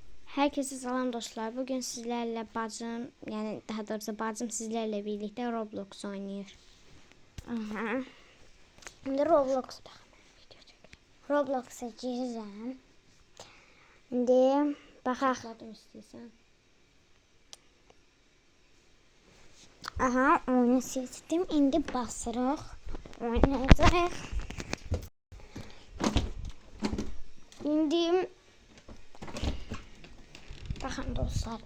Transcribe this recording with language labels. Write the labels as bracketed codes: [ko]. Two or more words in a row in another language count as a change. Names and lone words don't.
[tr] Herkese salam dostlar. Bugün sizlerle bacım, yani daha doğrusu bacım sizlerle birlikte Roblox oynuyor. Aha. Şimdi Roblox'a gireceğim. [az] Şimdi bakaq. Tıkladım istəyirsən. Aha, oyunu seçdim. İndi basırıq. Oynayacağıq. İndi baxın dostlar.